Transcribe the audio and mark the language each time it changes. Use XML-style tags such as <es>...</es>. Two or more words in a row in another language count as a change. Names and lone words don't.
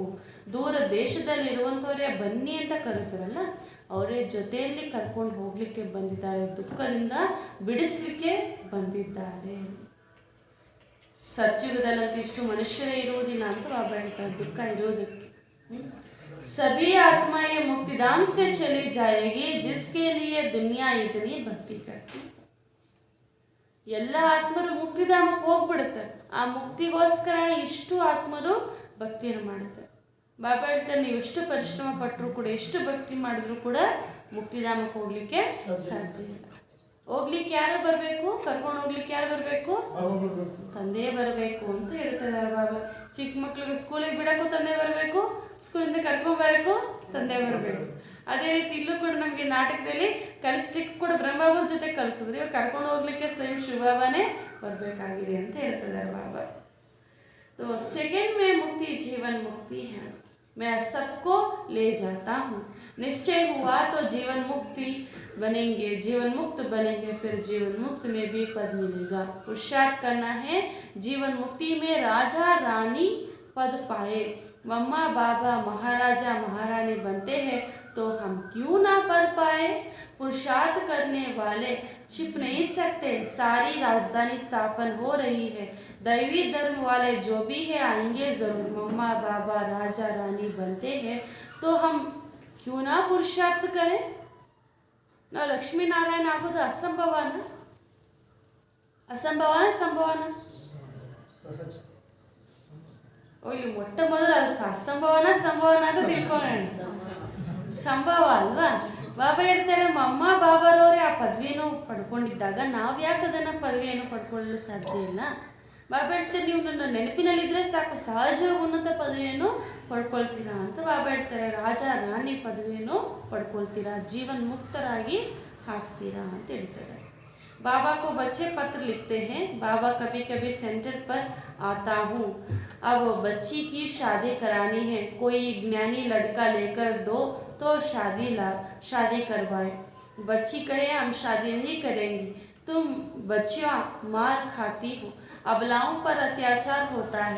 <kn>ದೂರ ದೇಶದಲ್ಲಿರುವಂಥವರೇ ಬನ್ನಿ ಅಂತ ಕರೀತಾರಲ್ಲ, ಅವರೇ ಜೊತೆಯಲ್ಲಿ ಕರ್ಕೊಂಡು ಹೋಗಲಿಕ್ಕೆ ಬಂದಿದ್ದಾರೆ, ದುಃಖದಿಂದ ಬಿಡಿಸಲಿಕ್ಕೆ ಬಂದಿದ್ದಾರೆ. ಸತ್ಯುಗದಲ್ಲಂತೂ ಇಷ್ಟು ಮನುಷ್ಯರೇ ಇರುವುದಿಲ್ಲ ಅಂತ ಬಾಬಾ ಹೇಳ್ತಾರೆ, ದುಃಖ ಇರೋದಕ್ಕೆ.</kn> <hi>सभी आत्माएं मुक्तिधाम से चली जाएगी जिसके लिए दुनिया इतनी भक्ति करती.</hi> <kn>ಎಲ್ಲ ಆತ್ಮರು ಮುಕ್ತಿಧಾಮಕ್ಕೆ ಹೋಗ್ಬಿಡುತ್ತಾರೆ. ಆ ಮುಕ್ತಿಗೋಸ್ಕರ ಇಷ್ಟು ಆತ್ಮರು ಭಕ್ತಿಯನ್ನು ಮಾಡುತ್ತಾರೆ. ಬಾಬಾ ಹೇಳ್ತಾರೆ, ನೀವು ಎಷ್ಟು ಪರಿಶ್ರಮ ಪಟ್ಟರು ಕೂಡ, ಎಷ್ಟು ಭಕ್ತಿ ಮಾಡಿದ್ರು ಕೂಡ ಮುಕ್ತಿಧಾಮಕ್ಕೆ ಹೋಗ್ಲಿಕ್ಕೆ ಸಾಧ್ಯ ಇಲ್ಲ. ಹೋಗ್ಲಿಕ್ಕೆ ಯಾರು ಬರಬೇಕು, ಕರ್ಕೊಂಡು ಹೋಗ್ಲಿಕ್ಕೆ ಯಾರು ಬರಬೇಕು, ತಂದೆ ಬರಬೇಕು ಅಂತ ಹೇಳ್ತಾರೆ ಬಾಬಾ. ಚಿಕ್ಕ ಮಕ್ಳಿಗೆ ಸ್ಕೂಲಿಗೆ ಬಿಡೋಕ್ಕೂ ತಂದೆ ಬರಬೇಕು, ಸ್ಕೂಲಿಂದ ಕರ್ಕೊಂಬರಕ್ಕೂ ತಂದೆ ಬರಬೇಕು. ಅದೇ ರೀತಿ ಇಲ್ಲೂ ಕೂಡ ನಮಗೆ ನಾಟಕದಲ್ಲಿ ಕಲಿಸ್ಲಿಕ್ಕೆ ಕೂಡ ಬ್ರಹ್ಮಬಾಬರ ಜೊತೆ ಕಲಿಸಿದ್ರು. ಇವಾಗ ಕರ್ಕೊಂಡು ಹೋಗ್ಲಿಕ್ಕೆ ಸ್ವಯಂ ಶಿವಬಾಬಾನೇ ಬರಬೇಕಾಗಿದೆ ಅಂತ ಹೇಳ್ತಿದ್ದಾರೆ ಬಾಬಾ.</kn> <hi>तो सेकंड में मुक्ति जीवन मुक्ति है. मैं सबको ले जाता हूँ. निश्चय हुआ तो जीवन मुक्ति बनेंगे, जीवन मुक्त बनेंगे, फिर जीवन मुक्त में भी पद मिलेगा. पुरुषार्थ करना है जीवन मुक्ति में राजा रानी पद पाए. मम्मा बाबा महाराजा महारानी बनते हैं तो हम क्यों ना पद पाए. पुरुषार्थ करने वाले छिप नहीं सकते, सारी राजधानी स्थापन हो रही है. दैवी धर्म वाले जो भी है आएंगे जरूर. मम्मा बाबा राजा रानी बनते हैं तो हम क्यों ना पुरुषार्थ करें.</hi> <kn>ನಾವು ಲಕ್ಷ್ಮೀ ನಾರಾಯಣ ಆಗೋದು ಅಸಂಭವನ, ಅಸಂಭವನ ಸಂಭವನ? ಇಲ್ಲಿ ಮೊಟ್ಟ ಮೊದಲು ಅದು ಅಸಂಭವನ ಸಂಭವನ ಅಂತ ತಿಳ್ಕೊಳ್ಳೋಣ. ಸಂಭವ ಅಲ್ವಾ? ಬಾಬಾ ಹೇಳ್ತಾರೆ, ಅಮ್ಮ ಬಾಬಾರವರೇ ಆ ಪದವಿಯನ್ನು ಪಡ್ಕೊಂಡಿದ್ದಾಗ ನಾವು ಯಾಕೆ ಅದನ್ನು ಪದವಿಯನ್ನು ಪಡ್ಕೊಳ್ಳಲು ಸಾಧ್ಯ ಇಲ್ಲ. ಬಾಬಾ ಹೇಳ್ತಾರೆ, ನೀವು ನನ್ನ ನೆನಪಿನಲ್ಲಿದ್ದರೆ ಸಾಕು, ಸಹಜವಾಗಿ ಉನ್ನತ ಪದವಿಯನ್ನು ಪಡ್ಕೊಳ್ತೀರಾ ಅಂತ ಬಾಬಾ ಹೇಳ್ತಾರೆ. ರಾಜ ರಾಣಿ ಪದವಿಯನ್ನು ಪಡ್ಕೊಳ್ತೀರಾ, ಜೀವನ್ ಮುಕ್ತರಾಗಿ ಹಾಕ್ತೀರಾ ಅಂತ ಹೇಳ್ತಾರೆ.</kn> <hi>बाबा को बच्चे पत्र लिखते हैं, बाबा कभी कभी सेंटर पर आता हूँ, अब बच्ची की शादी करानी है, कोई ज्ञानी लड़का लेकर दो तो शादी करवाए. बच्ची कहे हम शादी नहीं करेंगी, तुम बच्चियाँ मार खाती हो, अबलाओं पर अत्याचार होता है.</hi>